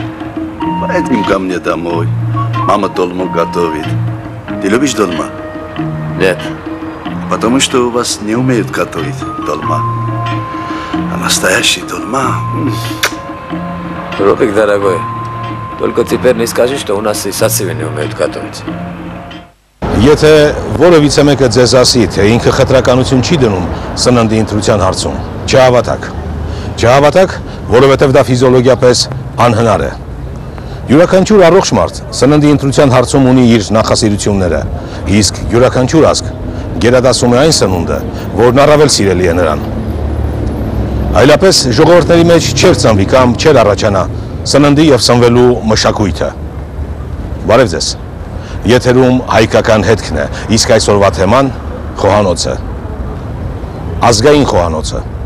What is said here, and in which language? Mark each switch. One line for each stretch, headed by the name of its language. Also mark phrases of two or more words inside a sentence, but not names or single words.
Russian: Поедем ко мне домой. Мама долму готовит. Ты любишь долма? Нет. Потому что у вас не умеют готовить долма. А настоящий долма... Робик, дорогой, только теперь не скажи, что у нас и сацивы не умеют готовить.
Armenian: Եթե որևիցե մեկը ձեզ ասի, թե ինքը խտրականություն չի դնում սննդի ընտրության հարցում, չհավատաք։ Չհավատաք, որովհետև դա ֆիզիոլոգիապես անհնար է։ Յուրաքանչյուր առողջ մարդ սննդի ընտրության հարցում ունի իր նախասիրությունները, իսկ յուրաքանչյուր ազգ գերադասում է այն սնունդը, որն առավել սիրելի է նրան։ Այլապես ժողովուրդների մեջ չէր ծնվի կամ չէր առաջանա սննդի եւ սնվելու մշակույթը։ Բարև ձեզ։ Եթերում հայկական հետքն է, իսկ այսօրվա թեման խոհանոցը։ Ազգային խոհանոցը։